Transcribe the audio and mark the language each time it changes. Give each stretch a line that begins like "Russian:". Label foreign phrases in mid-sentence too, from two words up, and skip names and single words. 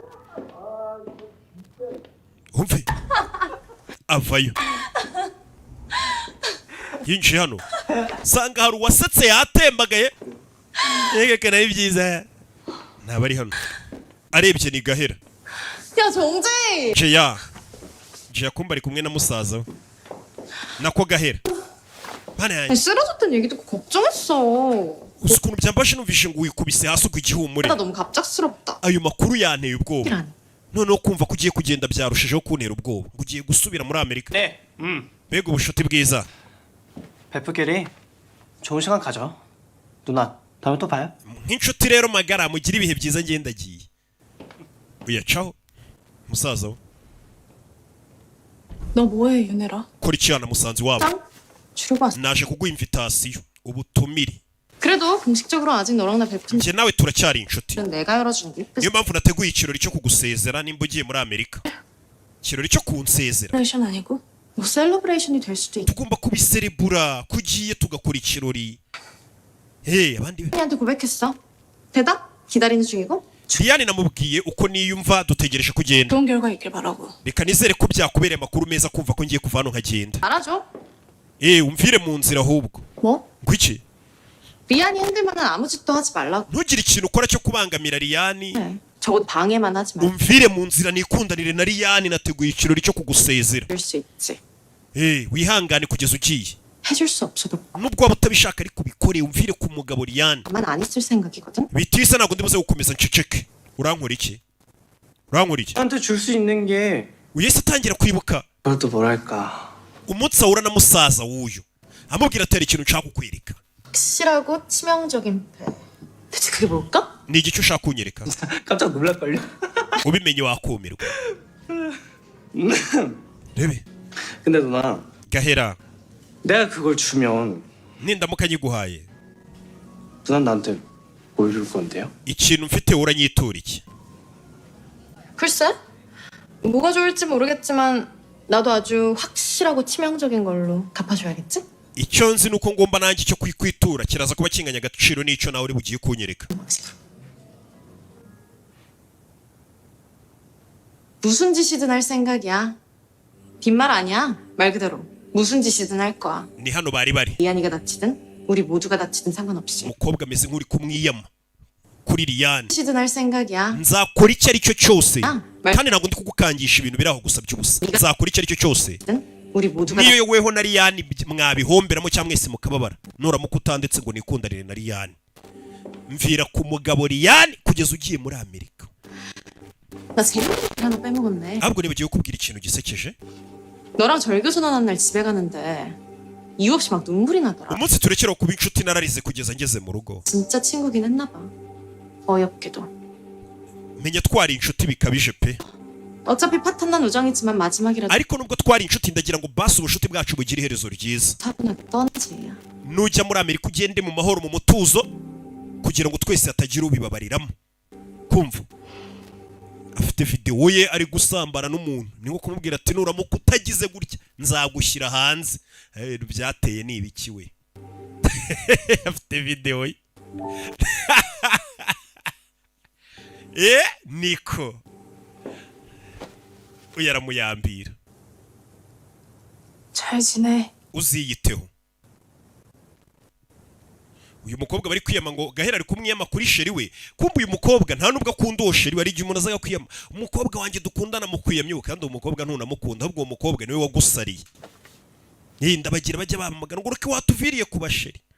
Kinyarwanda: umve avayo yinjiye hano sanga hari uwasetse yatembagaye. yegekana ari byiza ntabari hano arebye ni gahera.
Korean: 야 정재희.
Kinyarwanda: jeya kumba ari kumwe na musaza we nako gahera. bana yanjye
Korean: 쓰러졌던 얘기 듣고 걱정했어.
Kinyarwanda: uzi ukuntu byambashe numvishe ngo wikubise hasi ku igihumure.
Korean: 나 너무 갑작스럽다.
Kinyarwanda: ayo makuru yanteye ubwoba. noneho kumva ko ugiye kugenda byarushijeho kuntera ubwoba ngo ugiye gusubira muri Amerika.
Korean: 네.
Kinyarwanda: mbega ubushuti bwiza.
Korean: 베프끼리 좋은 시간 가져. 누나, 다음에 또 봐요.
Kinyarwanda: nk'inshuti rero magara mugira ibihe byiza ngendagiye. uyacaho musaza we.
Korean: 너 뭐해 윤혜라?
Kinyarwanda: kora icyana musanzi wabo.
Korean: 주려고 왔어.
Kinyarwanda: naje kuguha invitasiyo ubutumire.
Korean: 그래도 공식적으로 아직 너랑 나 베푼
Kinyarwanda: njye nawe turacyari inshuti.
Korean: 일은 내가 열어주는 게 이쁘지.
Kinyarwanda: niyo mpamvu nateguye ikirori cyo kugusezera nimba ugiye muri Amerika. ikirori cyo kunsezera.
Korean: 셀러브레이션 아니고? 뭐 셀러브레이션이 될 수도 있.
Kinyarwanda: tugomba kubiserebura kugiye tugakora ikirori. abandi
Korean: 한테 고백했어. 대답 기다리는 중이고.
Kinyarwanda: Diane namubwiye uko niyumva dutegereje kugenda.
Korean: 좋은 결과 있길 바라고.
Kinyarwanda: reka nizere ko byakubereye amakuru meza kumva ko ngiye kuva hano nkagenda.
Korean: 알아줘.
Kinyarwanda: umvire mu nzira ahubwo.
Korean: 뭐?
Kinyarwanda: gwiki
Korean: 리안이 흔들면은 아무 짓도 하지 말라고.
Kinyarwanda: ntugire ikintu ukora cyo kubangamira Liyani.
Korean: 네. 적어도 방해만 하지 말고.
Kinyarwanda: umvire mu nzira nikundanire na Liyani, nateguye ikirori cyo kugusezera.
Korean: 해줄 수 있지.
Kinyarwanda: wihangane kugeza ugiye.
Korean: 해줄 수 없어도
Kinyarwanda: nubwo waba utabishaka ariko ubikore, umvire ku mugabo Liyani.
Korean: 가만 안 있을 생각이거든.
Kinyarwanda: bitisa ntabwo ndibuze gukomeza nceceke. urankora iki?
Korean: 나한테 줄 수 있는 게
Kinyarwanda: uyese atangira kwibuka
Korean: 그것도 뭐랄까.
Kinyarwanda: umunsi ahura na musaza w'uyu amubwira atera ikintu nshaka kukwereka.
Korean: 확실하고 치명적인 패. 대체 그게 뭘까?
Kinyarwanda: ni igice ushaka kunyereka?
Korean: 깜짝 놀랄걸요?
Kinyarwanda: ubimenye wakumirwa. rebe
Korean: 근데 누나,
Kinyarwanda: gahera,
Korean: 내가 그걸 주면
Kinyarwanda: nindamuka nyiguhaye
Korean: 누나 나한테 뭘 줄 건데요?
Kinyarwanda: ikintu mfite uranyitura iki?
Korean: 글쎄? 뭐가 좋을지 모르겠지만 나도 아주 확실하고 치명적인 걸로 갚아줘야겠지?
Kinyarwanda: icyo nzi nuko ngomba nanjye cyo kwikwitura kiraza kuba kinganya agaciro n'icyo nawe uri bugiye kunyereka.
Korean: 무슨 짓이든 할 생각이야. 빈말 아니야. 말 그대로 무슨 짓이든 할 거야.
Kinyarwanda: ni hano bari bari
Korean: 리안이가 다치든 우리 모두가 다치든 상관없이.
Kinyarwanda: umukobwa ameze nk'uri kumwiyama kuri Liyani.
Korean: 짓이든 할 생각이야.
Kinyarwanda: nzakora icyo ari cyo cyose
Korean: 말-
Kinyarwanda: kandi ntabwo ndi kugukangisha ibintu biri aho gusa by'ubusa. nzakora icyo ari cyo cyose
Korean: 우리 모두가
Kinyarwanda: niyo weho na Liyani mwabihomberamo cyangwa mwese mukababara, nuramuka utandetse ngo nikundanire na Liyani. mvira ku mugabo Liyani kugeza ugiye muri Amerika.
Korean: 나 재밌는 일 하나 빼먹었네.
Kinyarwanda: ahubwo nibagiwe kubwira ikintu gisekeje.
Korean: 너랑 절교 선언한 날 집에 가는데 이유 없이 막 눈물이 나더라.
Kinyarwanda: umunsi turekeraho kuba inshuti nararize kugeza ngeze mu rugo.
Korean: 진짜 친구긴 했나 봐. 어이없게도.
Kinyarwanda: menya twari inshuti bikabije pe,
Korean: 어차피 파탄난 우정이지만 마지막이라도
Kinyarwanda: ariko nubwo twari inshuti ndagira ngo basi ubunshuti bwacu bugire iherezo ryiza.
Korean: 차분하게 떠나지.
Kinyarwanda: nujya muri Amerika ugende mu mahoro mu mutuzo kugira ngo twese hatagira ubibabariramo. kumva afite video ye ari gusambana n'umuntu, ni nko kumubwira ati nuramuka utagize gutya nzagushyira hanze. byateye ni ibiki we? afite video ye. niko uyaramuyambira.
Korean: 잘 지내.
Kinyarwanda: uziyiteho. uyu mukobwa bari kwiyama ngo Gahera ari kumwiyama kuri sheri we, kumva uyu mukobwa nta nubwo akunda uwo sheri we. ari igihe umuntu azaga kwiyama umukobwa wanjye dukundana mu kwiyamye, kandi uwo mukobwa ntunamukunda, ahubwo uwo mukobwa niwe wagusariye. ndabagira bajya bamagana ngo uruke watuviriye ku basheri.